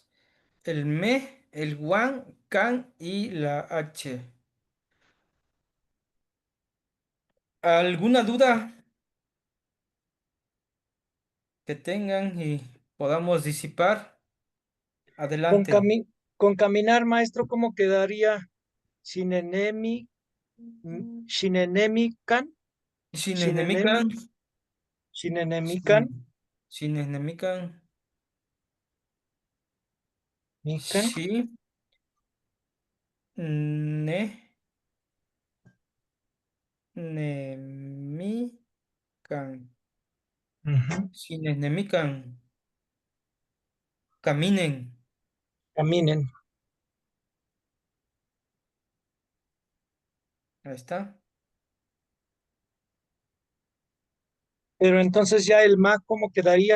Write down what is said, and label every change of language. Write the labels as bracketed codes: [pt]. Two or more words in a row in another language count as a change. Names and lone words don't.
[es] El me, el guan, can y la H. ¿Alguna duda que tengan y podamos disipar? Con, Adelante. cami- con caminar, maestro, ¿cómo quedaría? [nah] Shinenemi, Shinenemikan, Shinenemican. Shinenemi, Shinenemikan, Shin- Shinenemican. Mikan. Shi. Ne. Nemican. Ujú. Shinenemican. Caminen. [es] Caminen. Ahí está. Pero entonces ya el ma, ¿cómo quedaría?